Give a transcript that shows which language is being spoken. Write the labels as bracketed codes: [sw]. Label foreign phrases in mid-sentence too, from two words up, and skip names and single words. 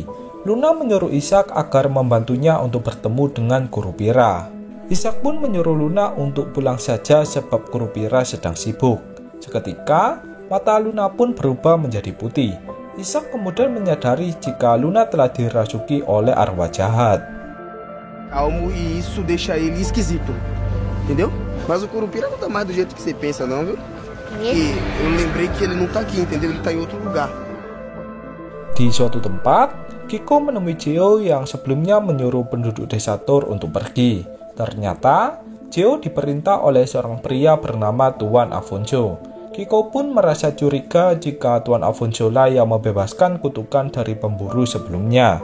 [id] Luna menyuruh Ishak agar membantunya untuk bertemu dengan Kurupira. Ishak pun menyuruh Luna untuk pulang saja sebab Kurupira sedang sibuk. Seketika, mata Luna pun berubah menjadi putih. Ishak kemudian menyadari jika Luna telah dirasuki oleh arwah jahat. [pt] Calmo e isso deixa ele esquisito, entendeu? Mas o Curupira não tá mais do jeito que você pensa não, viu? E eu lembrei que ele não tá aqui, entendeu? Ele tá em outro lugar. [id] Di suatu tempat, Kiko menemui Geo yang sebelumnya menyuruh penduduk desa Tur untuk pergi. Ternyata, Geo diperintah oleh seorang pria bernama Tuan Afonso. Kiko pun merasa curiga jika Tuan Afonso lah yang membebaskan kutukan dari pemburu sebelumnya.